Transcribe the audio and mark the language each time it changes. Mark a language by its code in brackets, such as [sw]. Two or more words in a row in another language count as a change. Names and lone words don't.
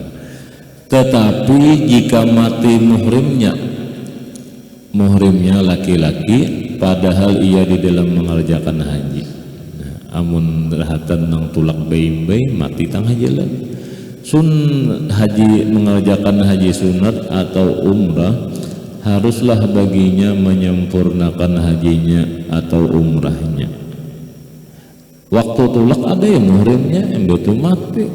[id] Tetapi jika mati muhrimnya laki-laki padahal ia di dalam mengerjakan haji, [bjn] nah, amun rahatan nang tulak bayi mati tengah jalan haji mengerjakan haji sunat atau umrah, haruslah baginya menyempurnakan hajinya atau umrahnya. [id] Waktu tulak ada yang muhrimnya yang betul mati.